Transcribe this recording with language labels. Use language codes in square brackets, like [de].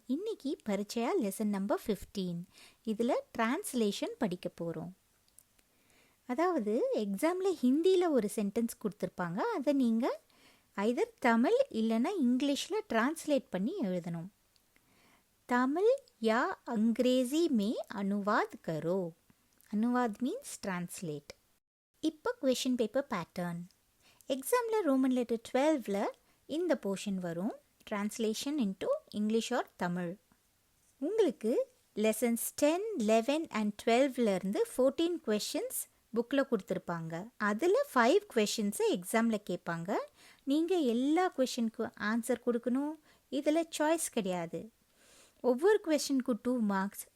[ta] இன்னைக்கு Parichay Lesson number 15. இதில் translation படிக்க போகிறோம். அதாவது எக்ஸாமில் ஹிந்தியில் ஒரு சென்டென்ஸ் கொடுத்துருப்பாங்க. அதை நீங்கள் ஐதர் தமிழ் இல்லைன்னா இங்கிலீஷில் டிரான்ஸ்லேட் பண்ணி எழுதணும். [hi] தமிழ் या अंग्रेजी में अनुवाद करो. [en] अनुवाद means translate. இப்போ question paper pattern. [ta] எக்ஸாமில் ரோமன் லெட்டர் 12ல் இந்த போர்ஷன் வரும். [en] translation into English or Tamil. [ta] உங்களுக்கு lessons 10, 11 and 12லேருந்து 14 questions புக்கில் கொடுத்துருப்பாங்க. அதில் 5 questions எக்ஸாமில் கேட்பாங்க. நீங்கள் எல்லா கொஷனுக்கும் ஆன்சர் கொடுக்கணும். இதில் சாய்ஸ் கிடையாது. ஒவ்வொரு கொஷனுக்கு 2 மார்க்ஸ்.